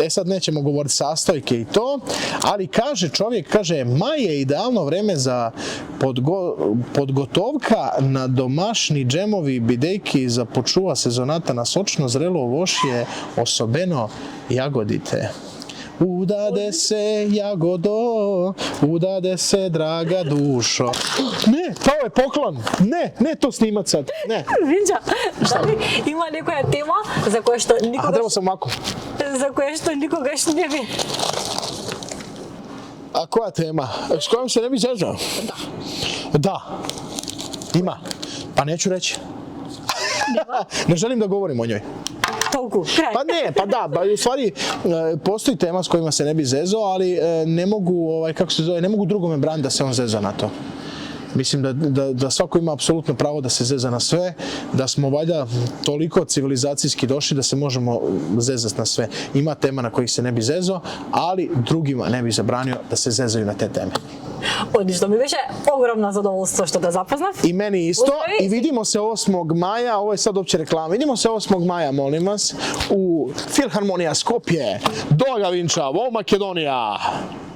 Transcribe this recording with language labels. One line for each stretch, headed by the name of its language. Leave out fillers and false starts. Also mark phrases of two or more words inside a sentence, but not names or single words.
Croatian: Sad nećemo govoriti sastojke i to, ali čovjek kaže,
Macedonian: мај е идеално време за подготовка на домашни џемови бидејќи за почува сезоната на сочно зрело овошје, особено јагодите.
Croatian: Udade se jagodo, udade se draga dušo. Ne, to je poklon. Ne to snimat sad. Ne.
Macedonian: Винџа, дали има некоја тема за која што
Croatian: A treba sam ovako.
Macedonian: никогаш не би?
Croatian: A koja tema? S kojom se ne bi zezao? Da. Ima. Pa neću reći. Ne želim da govorim o njoj.
Macedonian: Толку, крај.
Croatian: Pa ne, pa da, u stvari postoji tema s kojima se ne bi zezao, ali ne mogu, ne mogu drugome braniti da se on zeza na to. Mislim da svako ima apsolutno pravo da se zeza na sve, da smo valjda toliko civilizacijski došli da se možemo zezati na sve. Ima tema na kojih se ne bi zezao, ali drugima ne bi zabranio da se zezaju na te teme.
Macedonian: Одлично, ми беше огромно задоволство што те запознав.
Croatian: I meni isto. I vidimo se 8. maja, ovo je sad opće reklama, vidimo se 8. maja, molim vas, u Filharmonija Skopje, Doga Vinča, Makedonija.